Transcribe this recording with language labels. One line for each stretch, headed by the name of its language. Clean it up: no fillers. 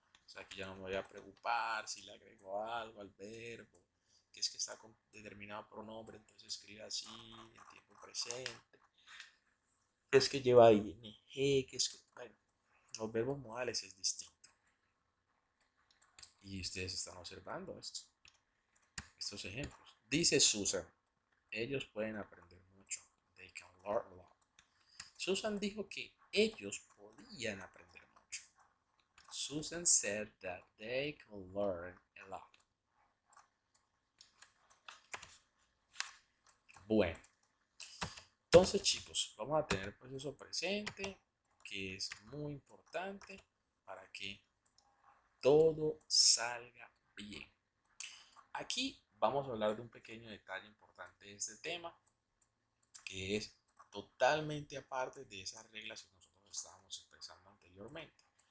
Spanish: O sea, aquí ya no me voy a preocupar si le agrego algo al verbo, que es que está con determinado pronombre, entonces escribe así en tiempo presente, que es que lleva ing, que es que, bueno, los verbos modales es distinto. Y ustedes están observando estos ejemplos. Dice Susan, ellos pueden aprender mucho.
English: They can learn a lot.
Spanish: Susan dijo que ellos podían aprender mucho.
English: Susan said that they can learn a lot.
Spanish: Bueno, entonces chicos, vamos a tener pues eso presente, que es muy importante para que todo salga bien. Aquí vamos a hablar de un pequeño detalle importante de este tema, que es totalmente aparte de esas reglas que nosotros estábamos expresando anteriormente.